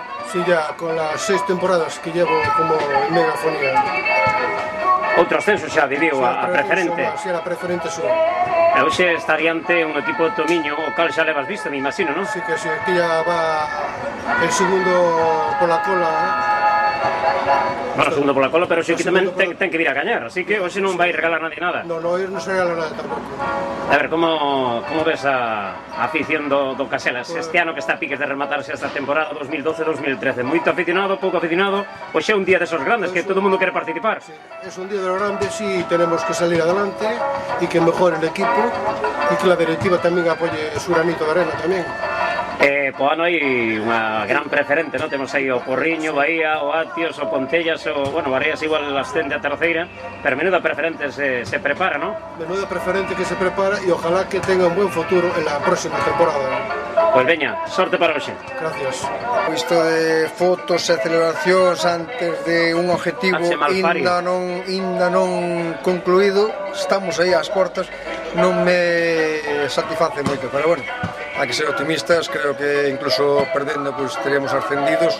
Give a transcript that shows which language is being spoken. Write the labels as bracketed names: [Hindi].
[Spanish] Sí, ya con las 6 temporadas que llevo como en Megafonía. [Galician] Outro ascenso xa viviu a preferente. [Spanish] Sí, a preferente solo. [Galician] E hoxe está diante un equipo de Tomiño, o cal xa levas visto, me imagino, non? [Spanish] Sí, que sí, aquí ya va el segundo por la cola. [Galician] Bueno, segundo pola cola, pero xe que tamén ten que vir a gañar, así que hoxe non vai regalar nadie nada. No, non se regala nada tampouco. A ver, como ves a afición do Caselas este ano que está a piques de rematarse esta temporada 2012-2013? Moito aficionado, pouco aficionado, hoxe é un día desos grandes que todo o mundo quere participar. [Spanish] Sí, es un día de los grandes y tenemos que salir adelante y que mejore el equipo y que la directiva tamén apoye su granito de arena tamén. [Galician] Po ano hai unha gran preferente, non? Temos aí o Porriño, Bahía, o Atios, o Pontellas, o, bueno, Vareas igual ascende a terceira, pero menuda preferente se prepara, non? [Spanish] Menuda preferente que se prepara y ojalá que tenga un buen futuro en la próxima temporada. [Galician] Pois veña, sorte para hoxe. Gracias. Isto de fotos e celebracións antes de un objetivo ainda non concluído, estamos aí ás portas, non me satisface moito, pero bueno, hai que ser optimistas, creo que incluso perdendo pois teríamos ascendidos.